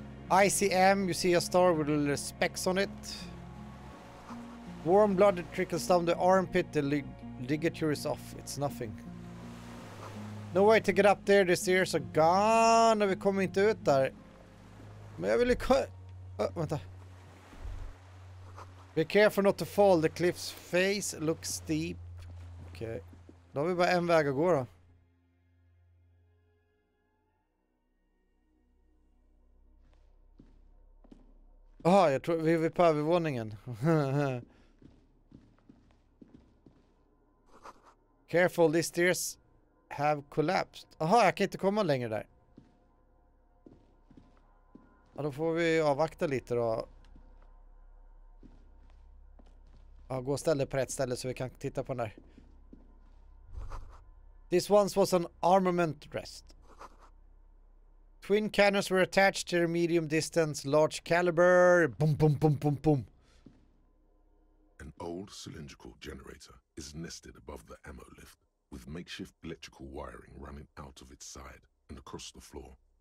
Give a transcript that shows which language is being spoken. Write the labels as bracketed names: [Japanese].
[English] ICM, you see a star with little specks on it. Warm blood trickles down the armpit, the ligature is off. It's nothing. No way to get up there, the stairs are gone. [Swedish] Vi kommer inte ut där. Men jag vill ju... vänta. [English] Be careful not to fall, the cliff's face looks steep. Okej. Då har vi bara en väg att gå då. Jaha, jag tror vi är på övervåningen. Careful, these stairs have collapsed. Jaha, jag kan inte komma längre där. Ja, då får vi avvakta lite då. Ja, gå och ställa dig på rätt ställe så vi kan titta på den där. This once was an armament rest. Twin cannons were attached to a medium distance, large caliber. Boom, boom, boom, boom, boom. An old cylindrical generator is nested above the ammo lift, with makeshift electrical wiring running out of its side and across the floor.